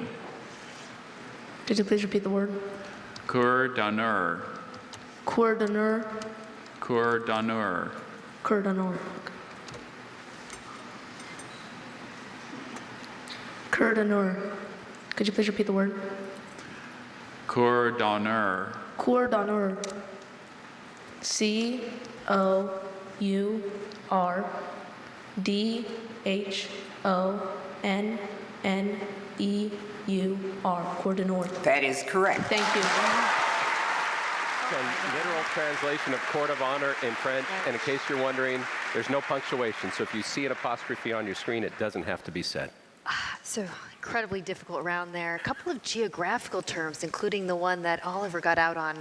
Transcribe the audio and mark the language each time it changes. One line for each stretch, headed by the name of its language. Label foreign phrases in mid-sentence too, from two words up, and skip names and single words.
English: Could you please repeat the word? Cordonneur. Cordonneur. Cordonneur. Cordonneur. Cordonneur. Could you please repeat the word? Cordonneur. Cordonneur. C-O-U-R-D-H-O-N-N-E-U-R. Cordonneur. That is correct. Thank you. So literal translation of court of honor in French. And in case you're wondering, there's no punctuation. So if you see an apostrophe on your screen, it doesn't have to be said. So incredibly difficult round there. A couple of geographical terms, including the one that Oliver got out on.